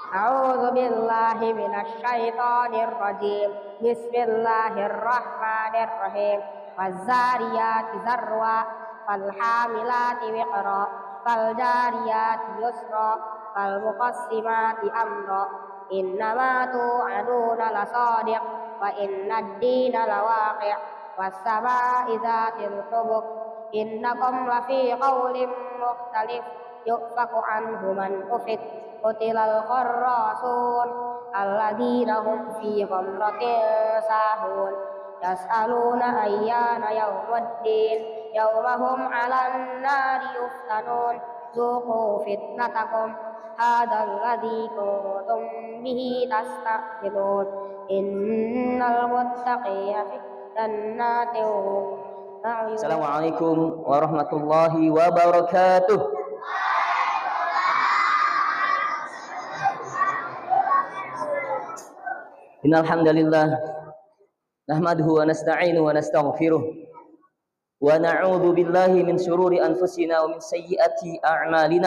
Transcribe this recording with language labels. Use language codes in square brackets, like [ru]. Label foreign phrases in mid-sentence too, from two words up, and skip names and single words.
[ar] أعوذ بالله من الشيطان الرجيم. بسم الله الرحمن الرحيم. والذاريات ذروا، فالحاملات وقرا، فالجاريات يسرا، فالمقسمات أمرا. إنما توعدون لصادق، وإن الدين لواقع، والسماء ذات الحبك. إنكم لفي قول مختلف، يؤفك عنه من أفك. قتل الخراصون الذين هم في غمرة ساهون. يسألون أيان يوم الدين، يوم هم على النار يفتنون. ذوقوا فتنتكم هذا الذي كنتم به تستعجلون. إن المتقين في جنات وعيون. السلام عليكم ورحمة الله وبركاته. إن الحمد لله نحمده و نستعينه و نستغفره و نعوذ بالله من شرور أنفسنا و من سيئات أعمالنا.